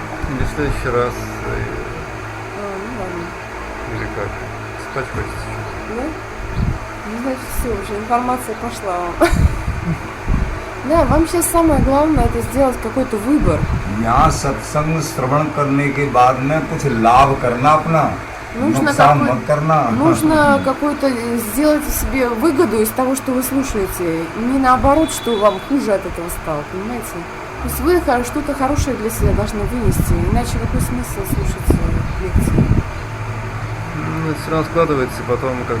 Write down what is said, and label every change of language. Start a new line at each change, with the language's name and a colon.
Russian: Или в следующий раз, Ну ладно. или как? Спать хочется. Да? Ну, значит, все, уже информация пошла вам. Да, вам сейчас самое главное это сделать какой-то выбор.
Hindi: यहाँ सत्संग श्रवण करने के बाद में कुछ लाभ करना अपना, नुकसान मत करना।
Russian: Нужно какую-то сделать себе выгоду из того, что вы слушаете. Не наоборот, что вам хуже от этого стало, понимаете? То есть вы что-то хорошее для себя должны вынести, иначе какой смысл слушать лекции? Ну, это все равно складывается, и потом как